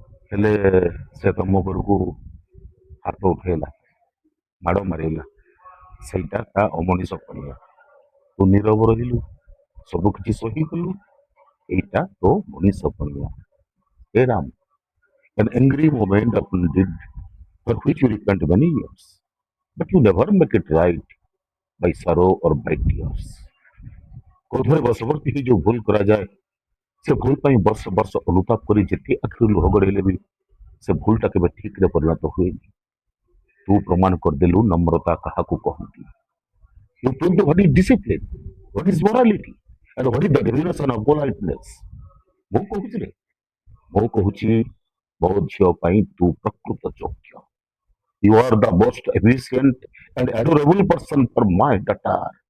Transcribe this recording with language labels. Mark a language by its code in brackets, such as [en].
[or] ହେଲେ ସେ ତମ ଉପରକୁ ହାତ ଉଠେଇଲା, ମାଡ଼ ମାରିଲା, ସେଇଟା ତା ଅମଣିଷ ପଣିଆ। ତୁ ନୀରବ ରହିଲୁ, ସବୁ କିଛି ସହିଗଲୁ, ଏଇଟା ତୋ ମଣିଷ ପଣିଆ। [en] ହେ Ram, an angry moment often did, for which you repent many years, but you never make it right by sorrow or by tears. [or] क्रोधରେ ବଶବର୍ତ୍ତୀ ହୋଇ ଯୋଉ ଭୁଲ କରାଯାଏ ସେ ଭୁଲ ପାଇଁ ବର୍ଷ ବର୍ଷ ଅନୁତାପ କରି ଯେତେ ଆଖିରୁ ଲୁହ ଗଡେଇଲେ ବି ସେ ଭୁଲଟା କେବେ ଠିକରେ ପରିଣତ ହୁଏନି। ତୁ ପ୍ରମାଣ କରିଦେଲୁ ନମ୍ରତା କାହାକୁ କହନ୍ତି। [en] You proved what is discipline, what is morality, and what is the definition of politeness. [or] ମୁଁ କହୁଛି ରେ, ମୁଁ କହୁଛି ମୋ ଝିଅ ପାଇଁ ତୁ ପ୍ରକୃତ ଯୋଗ୍ୟ। [en] You are the most efficient and adorable person for my daughter.